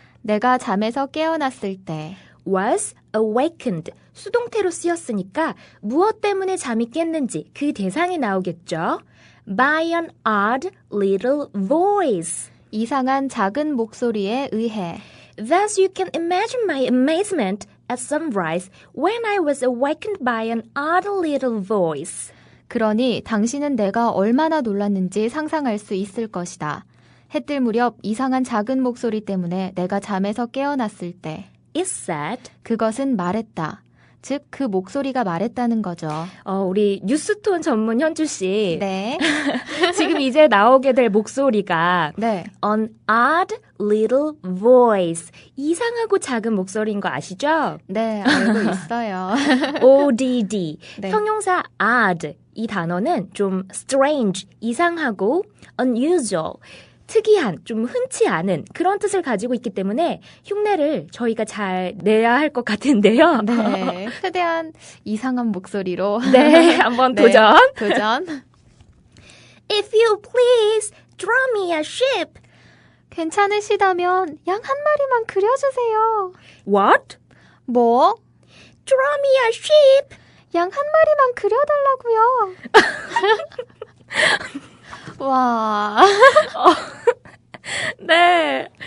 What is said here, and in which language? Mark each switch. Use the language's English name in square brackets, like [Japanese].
[Korean] 내가 잠에서 깨어났을 때 [English] was awakened. [Korean] 수동태로 쓰였으니까 무엇 때문에 잠이 깼는지 그 대상이 나오겠죠. [English] By an odd little voice. [Korean] 이상한 작은 목소리에 의해 [English] Thus you can imagine my amazement at sunrise when I was awakened by an odd little voice. [Korean] 그러니 당신은 내가 얼마나 놀랐는지 상상할 수 있을 것이다. 해 뜰 무렵 이상한 작은 목소리 때문에 내가 잠에서 깨어났을 때 [English] It said, [Korean] 그것은 말했다. 즉, 그 목소리가 말했다는 거죠. 우리 뉴스톤 전문 현주 씨. 네. 지금 이제 나오게 될 목소리가 네. [English] An odd little voice. [Korean] 이상하고 작은 목소리인 거 아시죠? 네, 알고 있어요. [English] ODD. [Korean] 네. 형용사 odd. 이 단어는 좀 strange, 이상하고 unusual. 특이한, 좀 흔치 않은 그런 뜻을 가지고 있기 때문에 흉내를 저희가 잘 내야 할 것 같은데요. 네. 최대한 이상한 목소리로. 네, 한번 네, 도전. 도전. [English] If you please, draw me a ship. [Korean] 괜찮으시다면 양 한 마리만 그려주세요. [English] What? [Korean] 뭐? [English] Draw me a ship. [Korean] 양 한 마리만 그려달라고요. 와. 네.